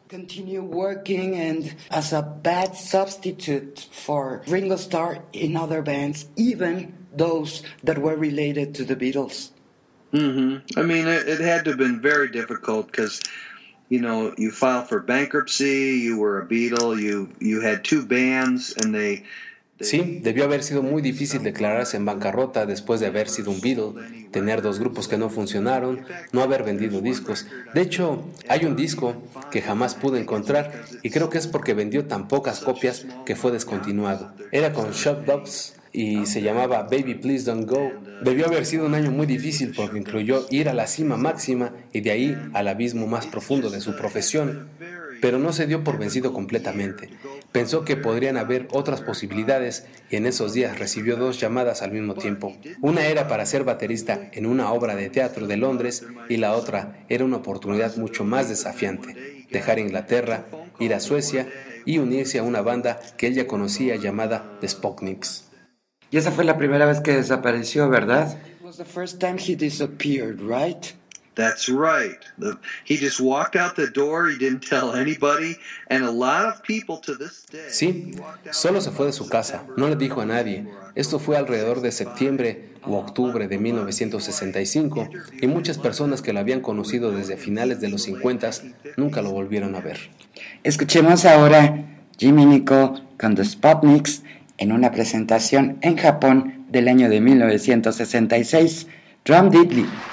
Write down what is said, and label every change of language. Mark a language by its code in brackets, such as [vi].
[en] Continue working and as a bad substitute for Ringo Starr in other bands, even those that were related to The Beatles. Mm-hmm. I mean, it had to have been very difficult because, you know, you file for bankruptcy, you were a Beatle, you had two bands, and they... [es] Sí, debió haber sido muy difícil declararse en bancarrota después de haber sido un Beatle, tener dos grupos que no funcionaron, no haber vendido discos. De hecho, hay un disco que jamás pude encontrar, y creo que es porque vendió tan pocas copias que fue descontinuado. Era con Shop Dubs y se llamaba Baby Please Don't Go. Debió haber sido un año muy difícil porque incluyó ir a la cima máxima y de ahí al abismo más profundo de su profesión, pero no se dio por vencido completamente. Pensó que podrían haber otras posibilidades y en esos días recibió dos llamadas al mismo tiempo. Una era para ser baterista en una obra de teatro de Londres y la otra era una oportunidad mucho más desafiante: dejar Inglaterra, ir a Suecia y unirse a una banda que él ya conocía llamada The Spocknicks. Y esa fue la primera vez que desapareció, ¿verdad? [en] It was the first time he disappeared, right? That's right. He just walked out the door, he didn't tell anybody, and a lot of people to this day. [es] Sí, solo se fue de su casa, no le dijo a nadie. Esto fue alrededor de septiembre u octubre de 1965, y muchas personas que lo habían conocido desde finales de los 50 nunca lo volvieron a ver. Escuchemos ahora Jimmy Nicol con The Spocknicks, en una presentación en Japón del año de 1966, Drum Diddley.